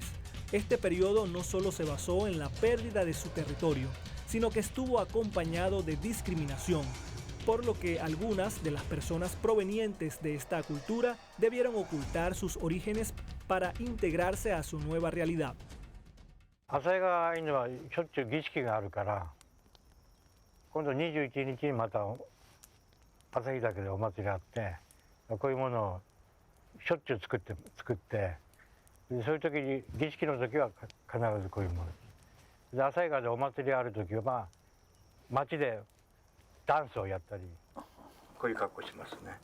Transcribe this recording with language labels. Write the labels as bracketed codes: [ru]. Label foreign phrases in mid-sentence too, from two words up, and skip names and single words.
[es] Este periodo no solo se basó en la pérdida de su territorio, sino que estuvo acompañado de discriminación, por lo que algunas de las personas provenientes de esta cultura debieron ocultar sus orígenes para integrarse a su nueva realidad. [ja] 旭川アイヌはしょっちゅう儀式があるから、今度21日にまた旭岳でお祭りがあって、こういうものをしょっちゅう作ってそういう時に儀式の時は必ずこういうもので、旭川でお祭りがある時は街でダンスをやったり、こういう格好しますね。